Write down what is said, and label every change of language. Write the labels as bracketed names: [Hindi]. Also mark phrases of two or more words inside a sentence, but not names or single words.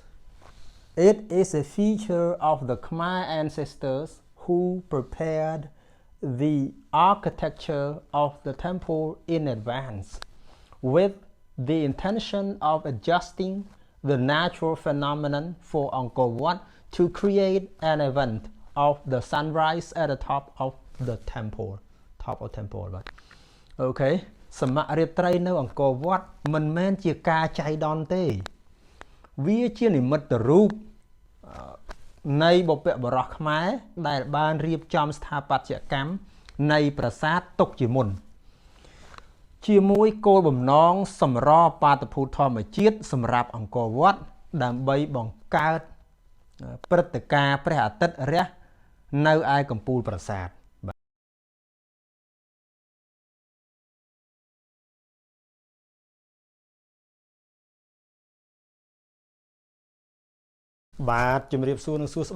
[English] It is a feature of the Khmer ancestors who prepared the architecture of the temple in advance with the intention of adjusting the natural phenomenon for Angkor Wat to create an event of the sunrise at the top of the temple. [Khmer] Okay. សមៈរាត្រីនៅអង្គរវត្តមិនមែនជាការចៃដន្យទេវាជានិមិត្ត រូបនៃបុព្វបុរសខ្មែរដែលបានរៀបចំស្ថាប ត្យកម្មនៃប្រាសាទទុកជាមុនជាមួយគោលបំណងសម្របបាតុភូតធម្មជាតិសម្រាប់អង្គរវត្តដើម្បីបង្កើតព្រឹត្តិការណ៍ព្រះអាទិត្យរះនៅឯកំពូលប្រាសាទបាទជំរាបសួរនិងសួស្តី